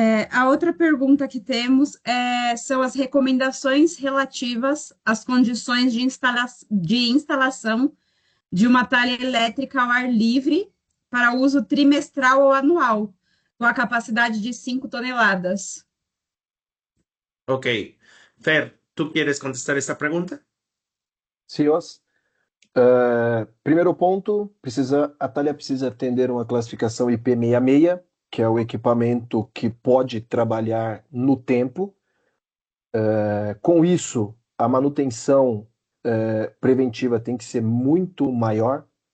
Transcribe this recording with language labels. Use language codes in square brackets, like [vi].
[pt] A outra pergunta que temos são as recomendações relativas às condições de instalação de uma talha elétrica ao ar livre para uso trimestral ou anual, com a capacidade de 5 toneladas. Ok. [es] Fer, ¿tú quieres contestar esta pregunta? [pt] Sim, primeiro ponto, a talha precisa atender uma classificação IP66, que é o equipamento que pode trabalhar no tempo. Com isso, a manutenção preventiva tem que ser muito maior.